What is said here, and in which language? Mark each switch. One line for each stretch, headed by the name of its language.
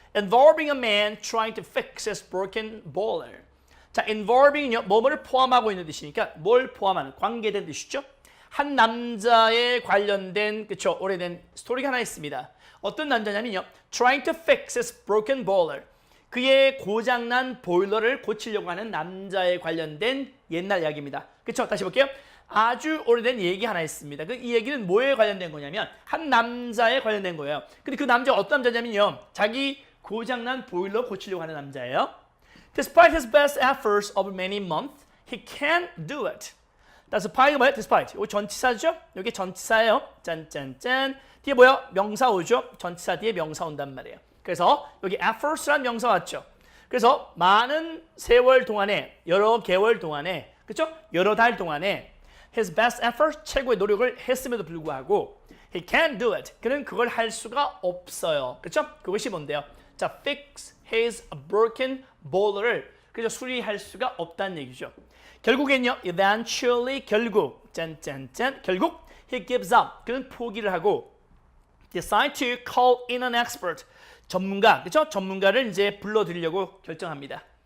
English: Involving a man trying to fix his broken boiler.
Korean: 자, involving은요, 뭐뭐를 포함하고 있는 뜻이니까 뭘 포함하는, 관계된 뜻이죠. 한 남자에 관련된, 그쵸, 오래된 스토리가 하나 있습니다. 어떤 남자냐면요,
English: trying to fix his broken boiler.
Korean: 그의 고장난 보일러를 고치려고 하는 남자에 관련된 옛날 이야기입니다. 그쵸? 다시 볼게요. 아주 오래된 얘기 하나 있습니다. 이 얘기는 뭐에 관련된 거냐면 한 남자에 관련된 거예요. 근데 그 남자가 어떤 남자냐면요, 자기 고장난 보일러 고치려고 하는 남자예요.
English: Despite his best efforts over many months, he can't do it.
Korean: Despite가 뭐예요? Despite. 이거 전치사죠? 여기 전치사예요. 짠짠짠. 뒤에 뭐예요? 명사 오죠? 전치사 뒤에 명사 온단 말이에요. 그래서 여기 efforts란 명사 왔죠. 그래서 많은 세월 동안에, 여러 개월 동안에, 그렇죠? 여러 달 동안에
English: his best effort,
Korean: 최고의 노력을 했음에도 불구하고
English: he can't do it.
Korean: 그는 그걸 할 수가 없어요. 그렇죠? 그것이 뭔데요? 자, fix his broken boiler를 그래서 수리할 수가 없다는 얘기죠. 결국엔요, eventually, 결국, 짠짠짠, 결국
English: he gives up.
Korean: 그는 포기를 하고
English: decide to call in an expert.
Korean: 전문가, 그렇죠? 전문가를 이제 불러들이려고 결심합니다.